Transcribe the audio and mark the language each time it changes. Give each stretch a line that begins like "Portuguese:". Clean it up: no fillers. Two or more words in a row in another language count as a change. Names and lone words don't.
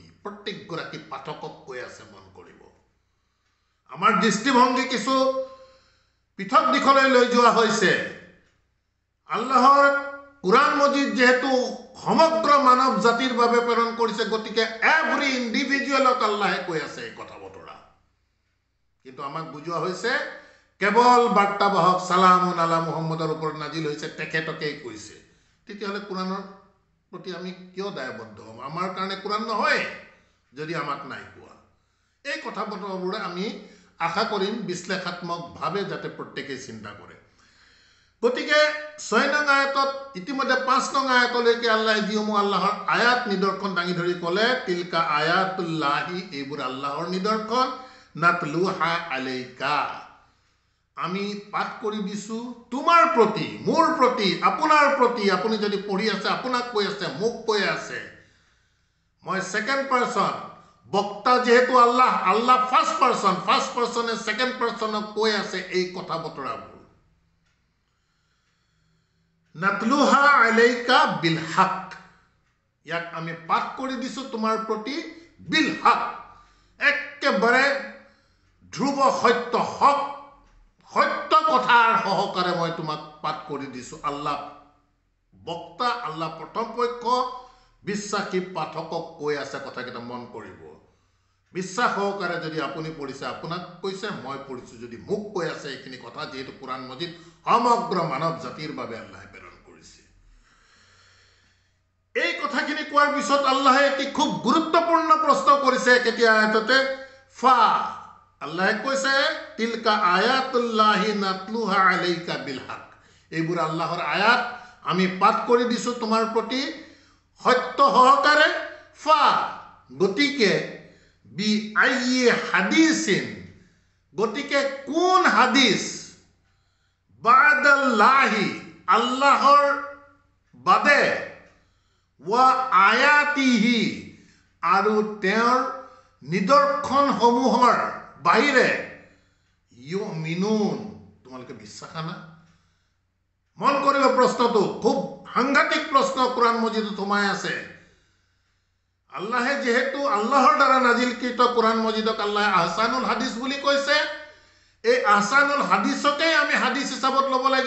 Assamese: প্ৰত্যেকগৰাকী পাঠকক কৈ আছে, মন কৰিব। আমাৰ দৃষ্টিভংগী কিছু পৃথক দিশলৈ লৈ যোৱা হৈছে। আল্লাহৰ কুৰাণ মজিদ যেহেতু সমগ্ৰ মানৱ জাতিৰ বাবে প্ৰেৰণ কৰিছে, গতিকে
English: every individual
Assamese: আল্লাহে কৈ আছে এই কথা বতৰা। কিন্তু আমাক বুজোৱা হৈছে কেৱল বাৰ্তাবাহক
Arabic: سلام على محمد
Assamese: ওপৰত নাজিল হৈছে, তেখেতকেই কৈছে। তেতিয়াহ'লে কুৰাণৰ প্ৰতি আমি কিয় দায়বদ্ধ হ'ম? আমাৰ কাৰণে কুৰাণ নহয় যদি আমাক নাই কোৱা। এই কথা বতৰাবোৰে আমি আশা কৰিম বিশ্লেষাত্মকভাৱে যাতে প্ৰত্যেকেই চিন্তা কৰে। গতিকে 6 নং আয়াতত ইতিমধ্যে 5 নং আয়াতলৈকে আল্লাহে যিসমূহ আল্লাহৰ আয়াত নিদৰ্শন দাঙি ধৰি ক'লে
Arabic: تلك آيات الله,
Assamese: এইবোৰ আল্লাহৰ নিদৰ্শন।
Arabic: نتلوها عليك,
Assamese: আমি পাঠ কৰি দিছো তোমাৰ প্ৰতি, মোৰ প্ৰতি, আপোনাৰ প্ৰতি। আপুনি যদি পঢ়ি আছে আপোনাক কৈ আছে, মোক কৈ আছে। মই
English: second person,
Assamese: বক্তা যেহেতু আল্লাহ, আল্লাহ
English: first person second person
Assamese: কৈ আছে এই কথা বতৰাবোৰ।
Arabic: نتلوها عليك بالحق,
Assamese: ইয়াক আমি পাঠ কৰি দিছো তোমাৰ প্ৰতি
Arabic: بالحق,
Assamese: একেবাৰে ধ্ৰুৱ সত্য, হক সত্য কথাৰ সহকাৰে মই তোমাক পাঠ কৰি দিছো। আল্লাহ বক্তা, আল্লাহ প্ৰথম পক্ষ বিশ্বাসী পাঠকক কৈ আছে কথাকেইটা মন কৰিব। বিশ্বাস সহকাৰে যদি আপুনি পঢ়িছে আপোনাক কৈছে, মই পঢ়িছো যদি মোক কৈ আছে এইখিনি কথা, যিহেতু কুৰাণ মজিদ সমগ্ৰ মানৱ জাতিৰ বাবে আল্লাহে প্ৰেৰণ কৰিছে। এই কথাখিনি কোৱাৰ পিছত আল্লাহে এটি খুব গুৰুত্বপূৰ্ণ প্ৰশ্ন কৰিছে কেতিয়া আয়াততে, ফা, আল্লাহে কৈছে
Arabic: تلك آيات الله نتلوها عليك بالحق,
Assamese: এইবোৰ আল্লাহৰ আয়াত আমি পাঠ কৰি দিছো তোমাৰ প্ৰতি সত্য সহকাৰে। ফা, গতিকে
Arabic: بأي حديث,
Assamese: গতিকে কোন হাদিস, বাদাল্লাহি, আল্লাহৰ বাদে,
Arabic: وآياته,
Assamese: আৰু তেওঁৰ নিদৰ্শনসমূহৰ বাহিৰে, ইউমিনুন, তোমালোকে বিশ্বাস আনা। মন কৰিব প্ৰশ্নটো, খুব সাংঘাতিক প্ৰশ্ন কুৰাণ মজিদত সোমাই আছে। আল্লাহে যেহেতু আল্লাহৰ দ্বাৰা নাজিলকৃত কুৰাণ মজিদক আল্লাহে
Arabic: أحسن الحديث
Assamese: বুলি কৈছে, এই
Arabic: أحسن الحديث
Assamese: আমি হাদিস হিচাপত ল'ব লাগিব।